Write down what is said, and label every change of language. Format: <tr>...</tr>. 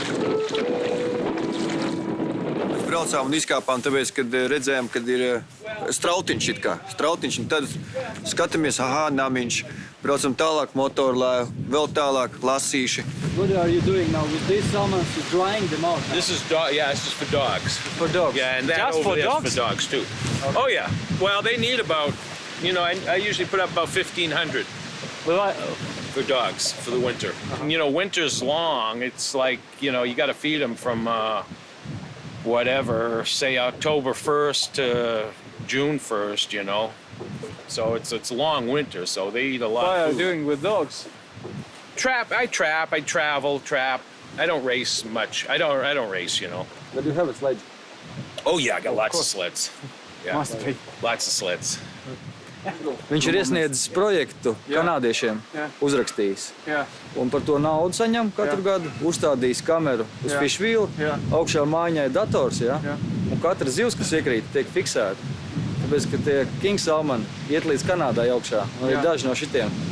<lv>Mēs braucām un izkāpām, tāpēc, kad redzējām, kad ir strautiņš it kā. Strautiņš, un tad skatāmies, namiņš. Braucam tālāk, motorlēju, vēl tālāk, lasīši.</lv> <en>What are you doing now with these salmon? Drying them out? This is this is for dogs. For dogs? Yeah, and that Just over for there is for dogs too. Okay. Oh yeah. Well, they need about, I usually put up about 1,500 for dogs for the winter. Winter's long. It's like, you got to feed them from whatever, say October 1st to June 1st, So it's a long winter, so they eat a lot What you doing with dogs? I travel. I don't race much. I don't race, But you have a sledge. Oh yeah, I got lots of sleds. Yeah. Must be. Lots of sleds.</en> <lv>Viņš ir iesniedzis projektu kanādiešiem, uzrakstījis. Jā. Un par to naudu saņem katru gadu, uzstādījis kameru uz fišvīlu, augšā mājiņai dators, un katra zivs, kas iekrīt, tiek fiksēta. Tāpēc, ka tie king salmoni iet līdz Kanādai augšā, un ir daži no šitiem.</lv>